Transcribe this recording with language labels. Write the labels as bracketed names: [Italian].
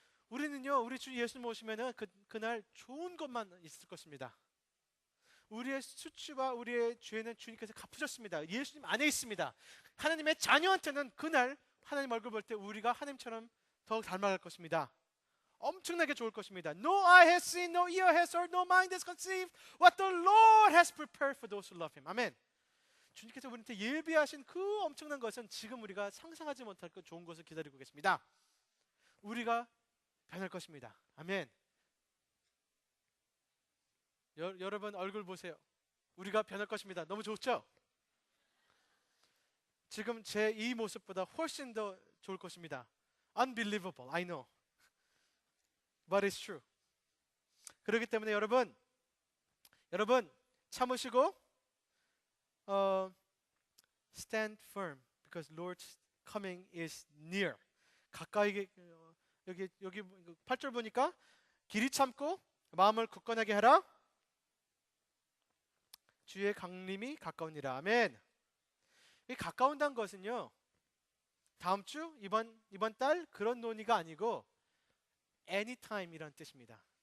[Korean] 우리는요, 우리 주 예수님 오시면은 그날 좋은 것만 있을 것입니다. 우리의 수치와 우리의 죄는 주님께서 갚으셨습니다. 예수님 안에 있습니다. 하나님의 자녀한테는 그날 하나님 얼굴 볼 때 우리가 하나님처럼 더욱 닮아갈 것입니다. 엄청나게 좋을 것입니다. [English] No eye has seen, no ear has heard, no mind has conceived what the Lord has prepared for those who love Him. [Korean] 아멘. 주님께서 우리한테 예비하신 그 엄청난 것은 지금 우리가 상상하지 못할 그 좋은 것을 기다리고 계십니다. 우리가 변할 것입니다. 아멘. 여러분 얼굴 보세요. 우리가 변할 것입니다. 너무 좋죠? 지금 제 이 모습보다 훨씬 더 좋을 것입니다. [English] Unbelievable, I know. But it's true. [Korean] 그렇기 때문에 여러분 참으시고 [English] stand firm because Lord's coming is near. [Korean] 가까이 여기 8절 보니까 길이 참고 마음을 굳건하게 하라. 주의 강림이 가까우니라. 아멘. 이 가까운다는 것은요, 다음 주 이번 달 그런 논의가 아니고 anytime이라는 뜻입니다.